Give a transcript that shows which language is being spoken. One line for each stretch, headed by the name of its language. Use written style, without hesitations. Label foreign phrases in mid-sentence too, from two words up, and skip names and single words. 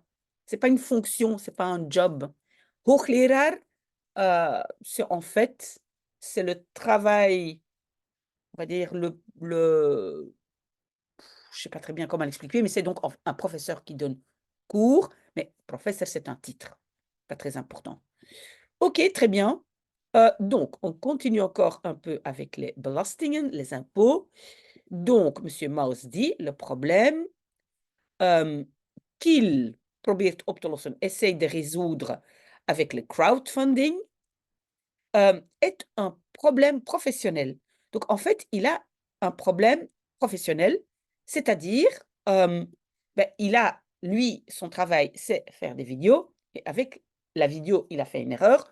French: C'est pas une fonction, c'est pas un job. Hoogleraar, c'est en fait, c'est le travail, on va dire, je sais pas très bien comment l'expliquer, mais c'est donc un professeur qui donne cours, mais professeur, c'est un titre. Pas très important. OK, très bien. Donc, on continue encore un peu avec les belastingen, les impôts. Donc, monsieur Mauss dit, le problème qu'il
Dutch: probeert op te lossen,
French: essaye de résoudre avec le crowdfunding, est un problème professionnel. Donc, en fait, il a un problème professionnel, c'est-à-dire, il a, lui, son travail, c'est faire des vidéos, et avec la vidéo, il a fait une erreur.